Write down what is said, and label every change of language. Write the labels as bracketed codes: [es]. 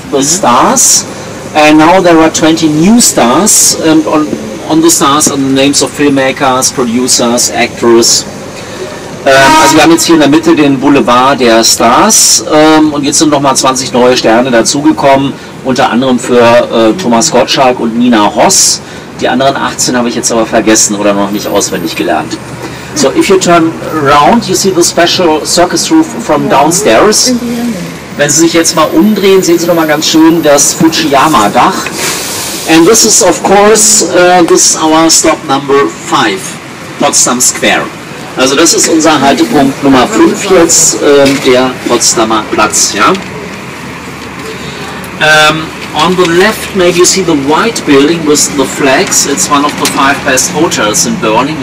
[en] The stars, and now there are 20 new stars, and on the stars are the names of filmmakers, producers, actors. [de] Also wir haben jetzt hier in der Mitte den Boulevard der Stars und jetzt sind nochmal 20 neue Sterne dazugekommen, unter anderem für Thomas Gottschalk und Nina Hoss. Die anderen 18 habe ich jetzt aber vergessen oder noch nicht auswendig gelernt. [en] So, if you turn around, you see the special circus roof from downstairs. [de] Wenn Sie sich jetzt mal umdrehen, sehen Sie nochmal ganz schön das Fujiyama-Dach. [en] And this is of course, this is our stop number 5, Potsdam Square. [de] Also das ist unser Haltepunkt Nummer 5 jetzt, der Potsdamer Platz. Ja? [en] On the left, maybe you see the white building with the flags. It's one of the 5 best hotels in Berlin.